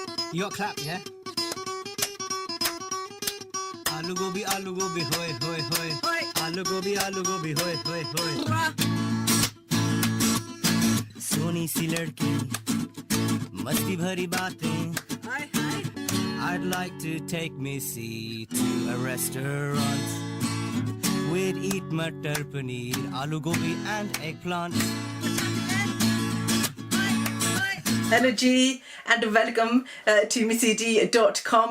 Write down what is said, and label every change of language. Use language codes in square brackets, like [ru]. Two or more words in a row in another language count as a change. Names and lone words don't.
[en] You got clap, yeah? Aloo gobi, hoy, hoy, hoy. Aloo gobi, hoy, hoy, hoy. [hi] सोनी सी लड़की, मस्ती भरी बातें. [en] I'd like to take Missy to a restaurant. We'd eat matar paneer, aloo gobi and eggplant. Energy and welcome to missyd.com.